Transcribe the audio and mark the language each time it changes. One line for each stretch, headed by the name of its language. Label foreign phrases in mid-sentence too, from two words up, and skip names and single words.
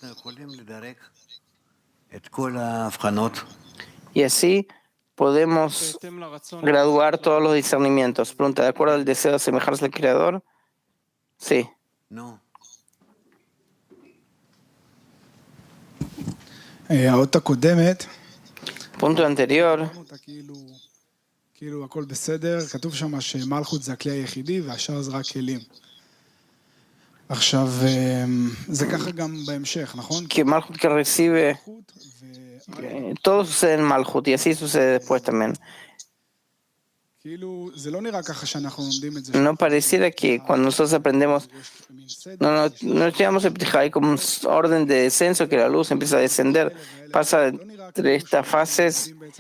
Spanish: Y así podemos graduar todos los discernimientos. Pregunta, ¿de acuerdo al deseo de asemejarse al creador? Sí. Punto anterior.
Hebrew: הכל בסדר, כתוב שם שמלכות זה הכלי היחידי והשאר זה רק כלים. עכשיו, זה ככה גם בהמשך, נכון?
Spanish: Que Malhut que recibe, todo sucede en Malhut y así sucede después también. No pareciera que cuando nosotros aprendemos, no estudiamos el Ptijá, hay como un orden de descenso que la luz empieza a descender, pasa entre estas fases.